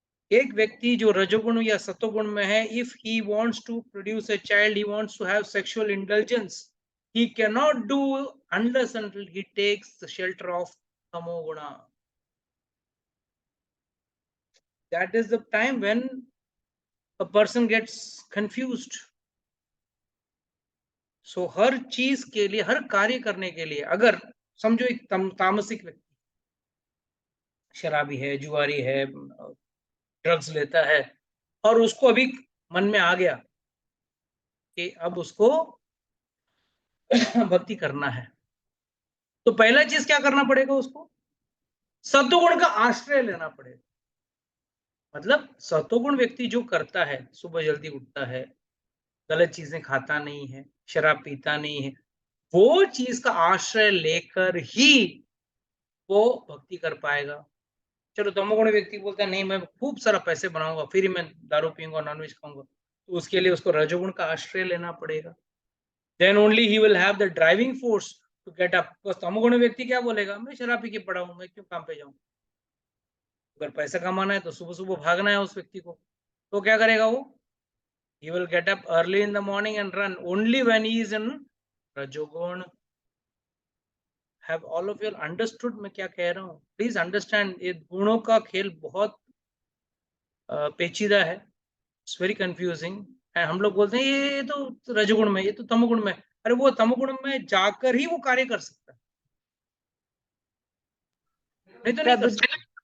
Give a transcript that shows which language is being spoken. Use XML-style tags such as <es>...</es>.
<hi>एक व्यक्ति जो रजोगुण या सतोगुण में है,</hi> <en>If he wants to produce a child, he wants to have sexual indulgence, he cannot do unless until he takes the shelter of tamoguna. That is the time when a person gets confused.</en> <hi>So हर चीज के लिए, हर कार्य करने के लिए, अगर समझो एक तामसिक व्यक्ति शराबी है, जुआरी है, ड्रग्स लेता है, और उसको अभी मन में आ गया कि अब उसको भक्ति करना है, तो पहला चीज क्या करना पड़ेगा उसको? सत्वगुण का आश्रय लेना पड़ेगा। मतलब सत्वगुण व्यक्ति जो करता है, सुबह जल्दी उठता है, गलत चीजें खाता नहीं है, शराब पीता नहीं है, वो चीज का आश्रय लेकर ही वो भक्ति कर पाएगा। चलो तमोगुण व्यक्ति बोलता है नहीं मैं खूब सारा पैसे बनाऊंगा, फिर मैं दारू पीऊंगा, नॉनवेज खाऊंगा, तो उसके लिए उसको रजोगुण का आश्रय लेना पड़ेगा।</hi> <en>Then only he will have the driving force to get up.</en> <hi>तमोगुण व्यक्ति क्या बोलेगा, मैं शराब पी के पड़ा हूं, मैं क्यों काम पे जाऊं। अगर पैसा कमाना है तो सुबह सुबह भागना है उस व्यक्ति को, तो क्या करेगा वो?</hi> <en>He will get up early in the morning and run only when he is in Rajogun. Have all of you understood</en> <hi>मैं क्या कह रहा हूँ?</hi> <en>Please understand,</en> <hi>ये गुणों का खेल बहुत पेचीदा है।</hi> <en>It's very confusing.</en> <hi>हम लोग बोलते हैं ये तो रजोगुण में, ये तो तमोगुण में। अरे वो तमोगुण में जाकर ही वो कार्य कर सकता है, नहीं तो नहीं कर सकता।</hi>